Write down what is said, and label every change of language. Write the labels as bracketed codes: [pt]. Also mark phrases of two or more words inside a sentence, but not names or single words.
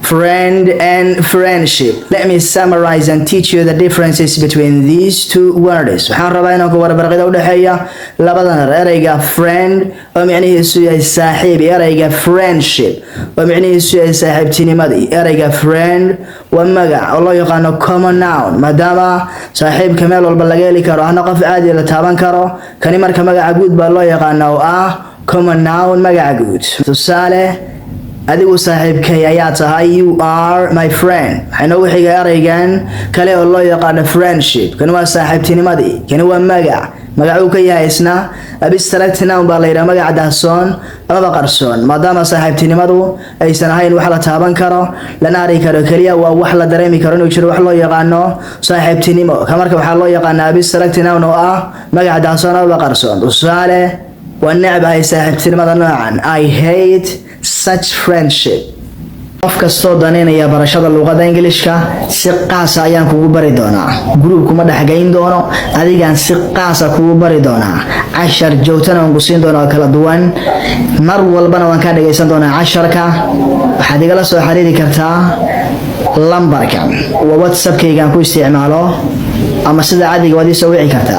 [en] friend and friendship. Let me summarize and teach you the differences between these two words. [so] waxaan rabaa inaan ku warbarqida u dhaxeeya labadan erayga friend oo macnihiisu yahay saaxiib, erayga friendship oo macnihiisu yahay saaxiibtinimadii. erayga friend waa magac oo loo yaqaano [en] common noun, [so] maadaama saaxiibka meel walba laga heli karo hana qof caadi la taaban karo. kani marka magaca guud baa loo yaqaano oo ah [en] common noun, [so] magaca guud. tusaale, adigu saaxiibkay ayaa tahay, [en] you are my friend. [so] waxay noogu xiga eraygan kale oo loo yaqaano friendship. kani waa saaxiibtinimadii, kani waa magac uu ka yahay isna [en] abstract noun [so] baa la yidhaha, magaca daahsoon amaba qarsoon, maadaama saaxiibtinimadu aysan ahayn wax la taaban karo lana arki karo, keliya waa wax la dareemi karo inuu jiro wax loo yaqaano saaxiibtinimo. ka marka waxaa loo yaqaanaa [en] abstract noun [so] oo ah magaca daahsoon amaba qarsoon. tusaale, waa necbahay saaxiibtinimada noocan, [en] I hate such friendship. [so] qof kastoo daneynaya barashada luqadda Ingiriiska si qaas ah ayaan kugu bari doonaa. group kuma dhaxgayn doono, adigaan si qaas ah kugu bari doonaa. cashar joogtana waan ku siin doonaa kala duwan, mar walbana waan ka dhageysan doonaa casharka. waxaad igala soo xiriiri kartaa lambarkan waa WhatsApp-kayga ku isticmaalo, ama sida caadiga waad ii soo wici kartaa.